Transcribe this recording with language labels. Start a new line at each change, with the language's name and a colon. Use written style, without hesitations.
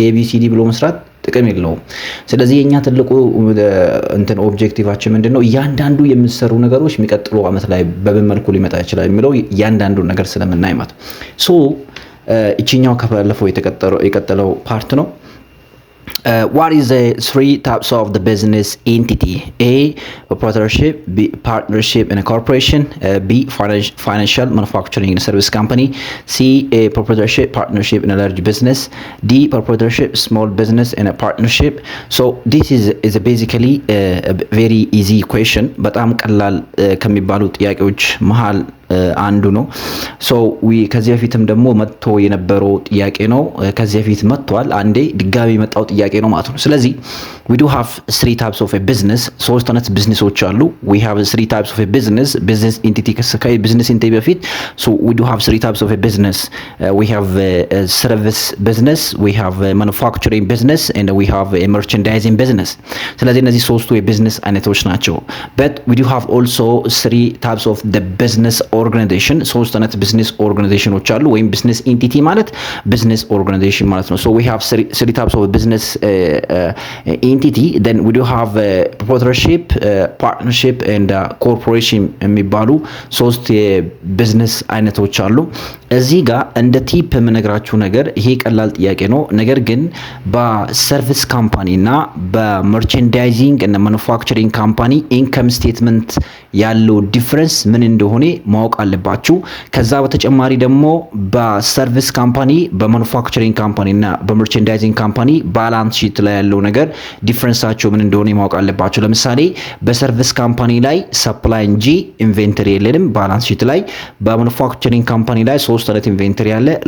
Amharic: ኤቢሲዲ ብሎ መስራት ጥቅም የለውም። ስለዚህ የኛ ትልቁ እንትን ኦብጀክቲቫችን ምንድነው እያንዳንዱ የምትሰሩ ነገሮች የሚቀጥሉ አመት ላይ በምን መልኩ ሊመጣ ይችላል የሚለው እያንዳንዱ ነገር ስለምናይ ማለት ሶ እቺኛው ከባለፈው የቀጠለው ፓርት ነው።
English: What is the three types of the business entity? A, proprietorship, B, partnership and a corporation, B, financial manufacturing and service company, C, a proprietorship, partnership and a large business, D, proprietorship, small business and a partnership. So this is basically a very easy question, but I'm
Amharic: ቀላል ከሚባሉ ጥያቄዎች መሃል አንዱ ነው። ሶ ከዚህ በፊትም ደግሞ መጥቶ የነበረው ጥያቄ ነው። ከዚህ በፊት መጥቷል አንዴ ድጋሚ የመጣው ጥያቄ ነው ማለት ነው።
English: ስለዚህ we do have three types of a business።
Amharic: ሶስት አይነት ቢዝነሶች አሉ።
English: we have three types of a business entity business entity በፊት so we do have three types of a business. We have a service business, we have a manufacturing business and we have a merchandising business።
Amharic: ስለዚህ እነዚህ ሶስቱ የቢዝነስ አይነቶች ናቸው።
English: but we do have also three types of the business organization።
Amharic: ሶስት አይነት ቢዝነስ ኦርጋናይዜሽኖች አሉ ወይም ቢዝነስ ኢንቲቲ ማለት ቢዝነስ ኦርጋናይዜሽን ማለት ነው።
English: so we have three types of business entity. Then we do have proprietorship, partnership and corporation
Amharic: የሚባሉ ሶስት የቢዝነስ አይነቶች አሉ። እዚህ ጋር እንደ ቲፕ የምነግራችሁ ነገር ይሄ ቀላል ጥያቄ ነው። ነገር ግን በሰርቪስ ካምፓኒ እና በመርቸንዳይዚንግ እና ማኑፋክቸሪንግ ካምፓኒ ኢንካም ስቴትመንት ያለው ዲፈረንስ ምን እንደሆነ ማወቅ አለባችሁ። ከዛ በተጨማሪ ደግሞ በሰርቪስ ካምፓኒ፣ በማኑፋክቸሪንግ ካምፓኒ እና በመርቸንዳይዚንግ ካምፓኒ ባላንስ ሺት ላይ ያለው ነገር ዲፈረንሳቸው ምን እንደሆነ ማወቅ አለባችሁ። ለምሳሌ በሰርቪስ ካምፓኒ ላይ ሰፕላይ እንጂ ኢንቬንተሪ የለንም ባላንስ ሺት ላይ። በማኑፋክቸሪንግ ካምፓኒ ላይ ሶስት አይነት ኢንቬንተሪ አለ።